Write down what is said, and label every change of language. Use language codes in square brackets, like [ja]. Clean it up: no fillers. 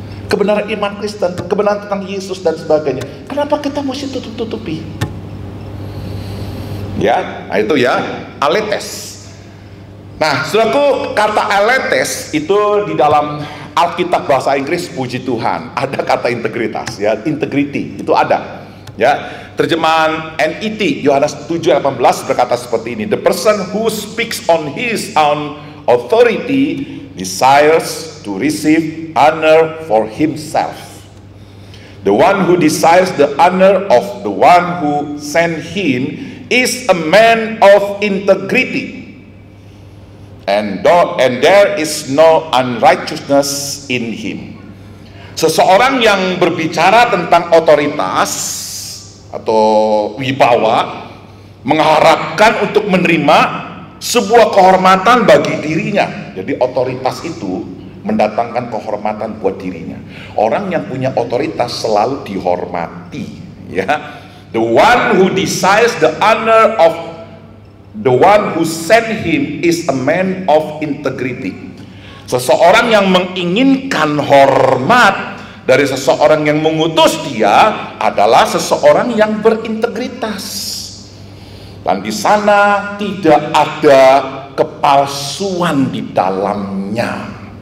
[id] Kebenaran iman Kristen, kebenaran tentang Yesus dan sebagainya. Kenapa kita mesti tutup-tutupi? Ya, nah itu ya, aletes. Nah, saudaraku, kata aletes itu di dalam Alkitab bahasa Inggris, puji Tuhan, ada kata integritas, ya, integrity, itu ada. Ya, terjemahan NET Yohanes 7:18 berkata seperti ini: [en] The person who speaks on his own authority desires to receive honor for himself. The one who desires the honor of the one who sent him is a man of integrity, and there is no unrighteousness in him. [id] Seseorang yang berbicara tentang otoritas atau wibawa mengharapkan untuk menerima sebuah kehormatan bagi dirinya. Jadi otoritas itu mendatangkan kehormatan buat dirinya. Orang yang punya otoritas selalu dihormati, ya. [en] The one who desires the honor of the one who sent him is a man of integrity. [id] Seseorang yang menginginkan hormat dari seseorang yang mengutus dia adalah seseorang yang berintegritas. Dan di sana tidak ada kepalsuan di dalamnya.